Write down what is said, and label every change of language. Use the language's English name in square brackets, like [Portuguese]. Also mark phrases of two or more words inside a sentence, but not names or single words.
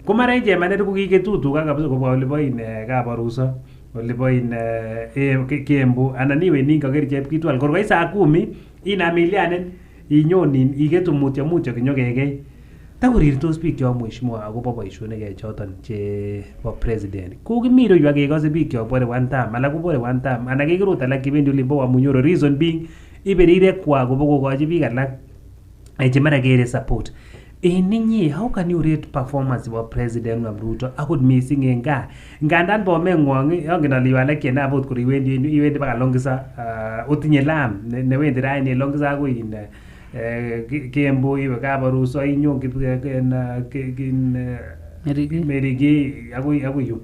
[Kalenjin] Ko mara chemanet ko kiketutu kabisa kobwa olibo in Kabaruso, olibo in Kiembu anan iwe ninka kerichep kitwal. Kor koit saa 10 inam ilianen inyonin iketu mutyo kinyokekei. Takorirtos bikyok mheshimiwa akobo boisionik choton chebo president. Ko kimiro yu akekose bikyok bore [English] one time, [Kalenjin] alak ko bore [English] one time, [Kalenjin] anan kekerot alak kibendi olimbo Wamunyoro, [English] reason being [Kalenjin] iberirekwa kobo kokochi biik alak chemara kere support. Ninyi, [English] how can you rate performance of President Ruto [Kalenjin] akot missing en gaa? Ngandan bomeng'wong yongen ale yu alak chenabot kor iwendi baka Longisa, otinye lam newendi raini Longisa akoi Kiembu, iwe Kabaruso, inyon Merigi akoi yu.